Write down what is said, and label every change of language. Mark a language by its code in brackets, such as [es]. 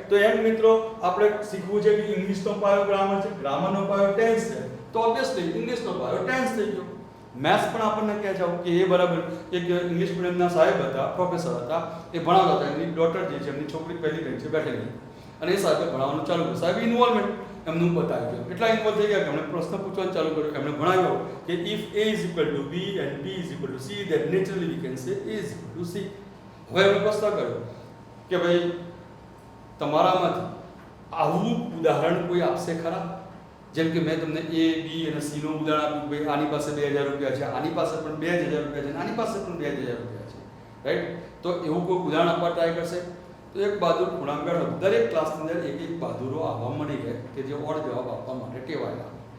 [gu] તો એમ મિત્રો આપણે શીખવું છે કે ઇંગ્લિશનો પાયો ગ્રામર છે, ગ્રામરનો પાયો ટેન્સ છે, તો ઓબ્વિયસલી ઇંગ્લિશનો પાયો ટેન્સ થઈ ગયો. મેથ્સ પણ આપણને કહે છે કે એ બરાબર એક ઇંગ્લિશ મીડિયમના સાહેબ હતા, પ્રોફેસર હતા, એ ભણાવતા હતા, એમની ડોટર જે છે, એમની છોકરી પહેલી બેન્ચે બેઠેલી અને એ સાહેબે ભણાવવાનું ચાલુ કર્યું. સાહેબ ઇન્વોલ્વમેન્ટ એમનું બતાવી ગયું, એટલા ઇન્વોલ્વ થઈ ગયા કે એમણે પ્રશ્ન પૂછવાનું ચાલુ કર્યું. એમણે ભણાવ્યો કે [en] If a is equal to b and b is equal to c then naturally we can say a is equal to c. [gu] હવે એમણે પ્રશ્ન કર્યો કે ભાઈ તમારામાંથી આવું ઉદાહરણ કોઈ આપશે ખરા? જેમ કે મેં તમને a b અને c નું ઉદાહરણ આપ્યું, ભાઈ આની પાસે 2000 રૂપિયા છે, આની પાસે પણ 2000 રૂપિયા છે, આની પાસે પણ 2000 રૂપિયા છે, રાઈટ. તો એવું કોઈ ઉદાહરણ આપવા ટ્રાય કરશે તો એક બહાદુર પૂર્ણાંકણ દરેક ક્લાસની અંદર એક એક બહાદુરો આવવા મળી ગયા કે જે ઓર જવાબ આપવા માટે ટેવાયેલા.